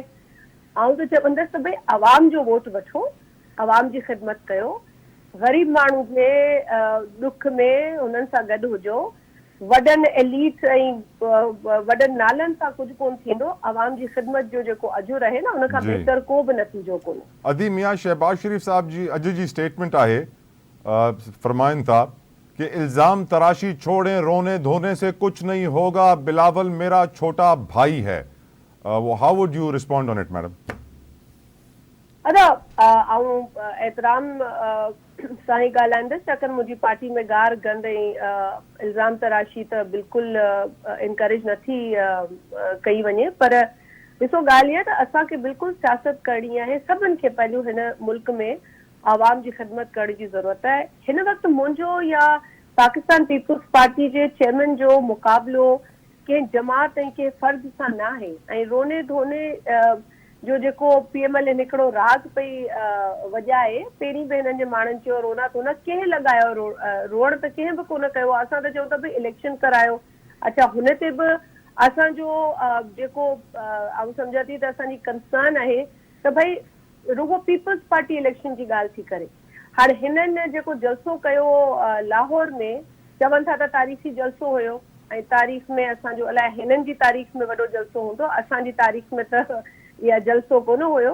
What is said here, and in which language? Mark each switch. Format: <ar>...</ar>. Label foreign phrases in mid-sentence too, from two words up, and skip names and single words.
<sd>आऊं त चवंदसि त भई आवाम जो वोट वठो, आवाम जी ख़िदमत कयो, ग़रीब माण्हू जे ॾुख में हुननि सां गॾु हुजो, वॾनि एलीट ऐं वॾनि नालनि सां कुझु कोन थींदो, आवाम जी ख़िदमत जो जेको अजुर आहे न उनखां बहितर को बि नतीजो कोन्हे। अदी मियां शहबाज शरीफ साहब जी अॼु जी स्टेटमेंट आहे, फरमाइनि था कि</sd> <ur>الزام تراشی چھوڑیں، رونے دھونے سے کچھ نہیں ہوگا، بلاول میرا چھوٹا بھائی ہے.</ur> <en>वो how would you respond on it madam?</en> <sd>अदा आऊं एतराम सां ई ॻाल्हाईंदसि, छाकाणि मुंहिंजी पार्टी में गार गंद ऐं इल्ज़ाम तराशी त बिल्कुलु इनकरेज नथी कई वञे, पर ॾिसो ॻाल्हि इहा त असांखे बिल्कुलु सियासत करणी आहे। सभिनि खे पहिरियों हिन मुल्क में आवाम जी ख़िदमत करण जी ज़रूरत आहे। हिन वक़्तु मुंहिंजो या पाकिस्तान पीपुल्स पार्टी जे चेयरमैन जो मुक़ाबिलो कंहिं जमात ऐं कंहिं फ़र्द सां न आहे, ऐं</sd> <ur>رونے دھونے</ur> <sd>जो जेको PMLN हिकिड़ो राग पई वॼाए, पहिरीं बि हिननि जे माण्हुनि चयो</sd> <ur>رونا دھونا</ur> <sd>कंहिं लॻायो, रोअण त कंहिं बि कोन कयो। असां त चऊं था भई इलेक्शन करायो, अच्छा हुन ते बि असांजो जेको आउं सम्झां थी त असांजी कंसर्न आहे त भई रुगो पीपल्स पार्टी इलेक्शन जी ॻाल्हि थी करे। हाणे हिननि जेको जलसो कयो लाहौर में, चवनि था त तारीख़ी जलसो हुयो, ऐं तारीख़ में असांजो अलाए हिननि जी तारीख़ में वॾो जलसो हूंदो, असांजी तारीख़ में त इहा जलसो कोन हुयो।</sd>